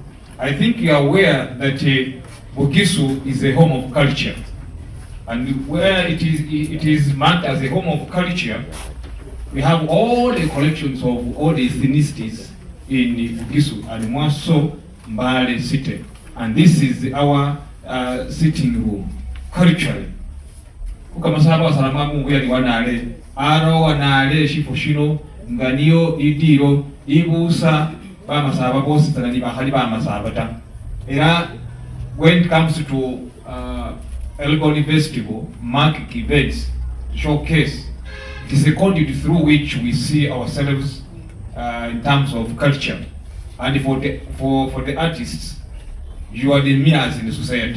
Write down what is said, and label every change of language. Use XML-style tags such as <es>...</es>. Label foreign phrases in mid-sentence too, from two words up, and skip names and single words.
<en>I think you are aware that Bugisu is a home of culture, and where it is marked as a home of culture, we have all the collections of all the ethnicities in Bugisu and more so Mbale city, and this is our sitting room culturally.</en> <myx>Kukamasaba wasalama mungu ya niwanale aro wanale shifo shino nganiyo idiro ibusa bamasaba bosi tanani bahali bamasaba ta era</myx> <en>when it comes to Elgon Festival market events showcase, it is a conduit through which we see ourselves in terms of culture, and for the artists, you are the mirrors in the society.</en>